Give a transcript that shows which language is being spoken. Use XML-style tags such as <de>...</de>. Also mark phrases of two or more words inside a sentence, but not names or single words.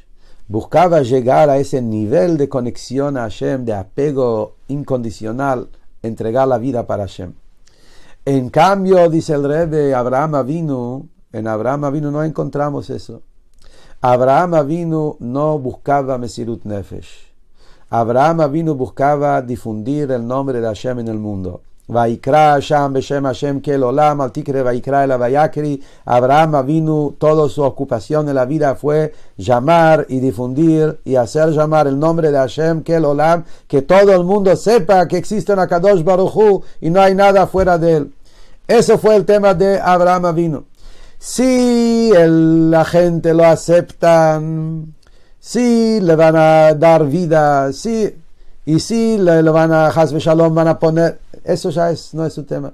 <es>Buscaba llegar a ese nivel de conexión a Hashem, de apego incondicional, entregar la vida para Hashem. En cambio, dice el Rebbe, en Abraham Avinu no encontramos eso. Abraham Avinu no buscaba</es> <he>מסירות נפש.</he> <es>Abraham Avinu buscaba difundir el nombre de Hashem en el mundo.</es> <he>ויקרא השם בשם השם אל עולם אל תקרי ויקרא אלא ויקריא.</he> <es>Abraham Avinu, toda su ocupación en la vida fue llamar y difundir y hacer llamar el nombre de Hashem Kel Olam, que todo el mundo sepa que existe un</es> <he>הקדוש ברוך הוא</he> <es>y no hay nada fuera de él. Eso fue el tema de Abraham Avinu. Si la gente lo aceptan, si le van a dar vida, si le van a</es> <he>חס ושלום,</he> <es>van a poner, eso ya no es su tema.</es>